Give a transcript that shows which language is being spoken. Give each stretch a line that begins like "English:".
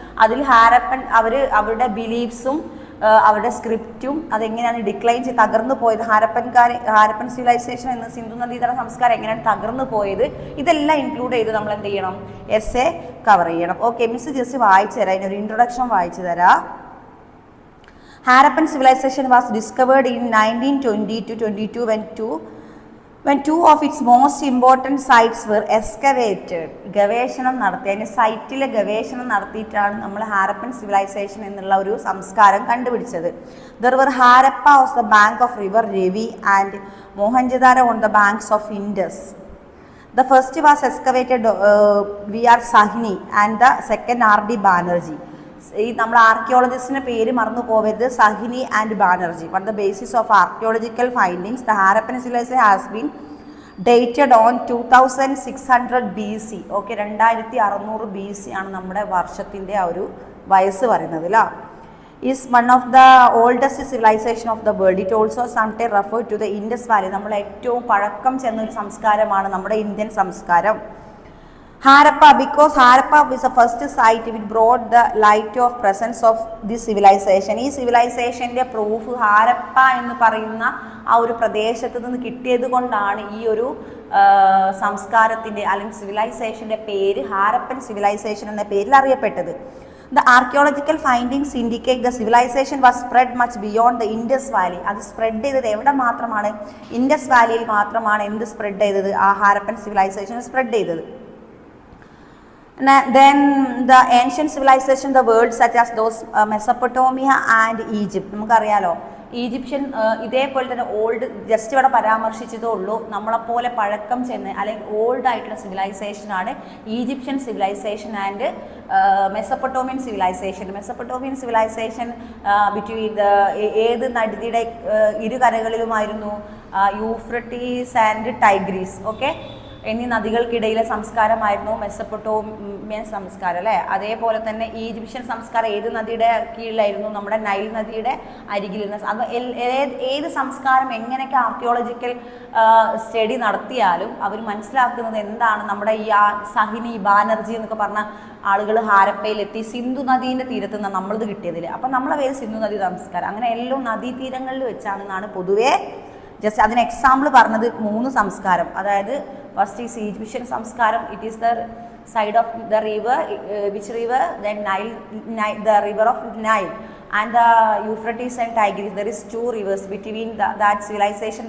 Malayalam: അതിൽ അവരുടെ ബിലീഫ്സും അവരുടെ സ്ക്രിപ്റ്റും അതെങ്ങനെയാണ് ഡിക്ലൈൻ ചെയ്ത് തകർന്നു പോയത്, ഹാരപ്പൻ സിവിലൈസേഷൻ എന്ന സിന്ധു നദീതട സംസ്കാരം എങ്ങനെയാണ് തകർന്നു പോയത്, ഇതെല്ലാം ഇൻക്ലൂഡ് ചെയ്ത് നമ്മൾ എന്ത് ചെയ്യണം, എസ്സേ കവർ ചെയ്യണം. ഓക്കെ, മിസ് ജസ്റ്റ് വായിച്ചു തരാം, അതിനൊരു ഇൻട്രൊഡക്ഷൻ വായിച്ചു തരാം.
English: Harappan civilization was discovered in 1920 to 22 when two of its most important sites were excavated.
Malayalam: ഗവേഷണം നടത്തി, അതിൻ്റെ സൈറ്റിലെ ഗവേഷണം നടത്തിയിട്ടാണ് നമ്മൾ ഹാരപ്പൻ സിവിലൈസേഷൻ എന്നുള്ള ഒരു സംസ്കാരം കണ്ടുപിടിച്ചത്.
English: There were Harappa on the bank of river Ravi and Mohenjo-daro on the banks of Indus. The first was excavated V.R. Sahni and the second R.D. Banerjee.
Malayalam: ഈ നമ്മൾ ആർക്കിയോളജിസ്റ്റിൻ്റെ പേര് മറന്നു പോകരുത്, സഹിനി and Banerjee.
English: On the basis of archaeological findings, the Harappan civilization has been dated on 2600 BC.
Malayalam: Okay, 2600 BC ആണ് നമ്മുടെ വർഷത്തിൻ്റെ ആ ഒരു വയസ്സ് പറയുന്നത് അല്ല.
English: Is one of the oldest civilization of the world. It also sometimes referred to the Indus Valley.
Malayalam: നമ്മൾ ഏറ്റവും പഴക്കം ചെന്നൊരു സംസ്കാരമാണ് നമ്മുടെ ഇന്ത്യൻ സംസ്കാരം.
English: Harappa, because Harappa is the first site which brought the light of presence of this civilization.
Malayalam: ഈ സിവിലൈസേഷൻ്റെ proof Harappa എന്ന് പറയുന്ന ആ ഒരു പ്രദേശത്ത് നിന്ന് കിട്ടിയത് കൊണ്ടാണ് ഈ ഒരു സംസ്കാരത്തിൻ്റെ അല്ലെങ്കിൽ സിവിലൈസേഷൻ്റെ പേര് ഹാരപ്പൻ സിവിലൈസേഷൻ എന്ന പേരിൽ അറിയപ്പെട്ടത്.
English: The archaeological findings indicate the civilization was spread much beyond the Indus Valley.
Malayalam: അത് സ്പ്രെഡ് ചെയ്തത് എവിടെ മാത്രമാണ്, ഇൻഡസ് വാലിയിൽ മാത്രമാണ് എന്ത് സ്പ്രെഡ് ചെയ്തത്, ആ ഹാരപ്പൻ സിവിലൈസേഷൻ സ്പ്രെഡ് ചെയ്തത്.
English: Then the ancient civilization, the world such as those Mesopotamia and Egypt.
Malayalam: നമുക്കറിയാലോ, ഈജിപ്ഷ്യൻ ഇതേപോലെ തന്നെ ഓൾഡ്, ജസ്റ്റ് ഇവിടെ പരാമർശിച്ചതേ ഉള്ളൂ, നമ്മളെപ്പോലെ പഴക്കം ചെന്ന് അല്ലെങ്കിൽ ഓൾഡ് ആയിട്ടുള്ള സിവിലൈസേഷനാണ് Egyptian civilisation and Mesopotamian civilisation. Mesopotamian civilisation between ഏത് നദിയുടെ ഇരുകരകളിലുമായിരുന്നു, യൂഫ്രട്ടീസ് ആൻഡ് ടൈഗ്രീസ് ഓക്കെ എന്നീ നദികൾക്കിടയിലെ സംസ്കാരമായിരുന്നു മെസപ്പൊട്ടോമിയൻ സംസ്കാരം അല്ലേ. അതേപോലെ തന്നെ ഈജിപ്ഷ്യൻ സംസ്കാരം ഏത് നദിയുടെ കീഴിലായിരുന്നു, നമ്മുടെ നൈൽ നദിയുടെ അരികിൽ നിന്ന്. അത് ഏത് സംസ്കാരം എങ്ങനെയൊക്കെ ആർക്കിയോളജിക്കൽ സ്റ്റഡി നടത്തിയാലും അവർ മനസ്സിലാക്കുന്നത് എന്താണ്, നമ്മുടെ ഈ സഹിനി, ബാനർജി എന്നൊക്കെ പറഞ്ഞ ആളുകൾ ഹാരപ്പയിലെത്തി സിന്ധു നദീൻ്റെ തീരത്ത് നിന്ന് നമ്മളത് കിട്ടിയതിൽ. അപ്പം നമ്മളെ പേര് സിന്ധു നദി സംസ്കാരം. അങ്ങനെ എല്ലാം നദീതീരങ്ങളിൽ വെച്ചാണെന്നാണ് പൊതുവേ ജസ്റ്റ് അതിന് എക്സാമ്പിൾ പറഞ്ഞത് 3 സംസ്കാരം.
English: അതായത് first is Egyptian സംസ്കാരം, it is the side of the river, which river, then Nile, the river of Nile. and the Euphrates and Tigris. There is two rivers between that civilization.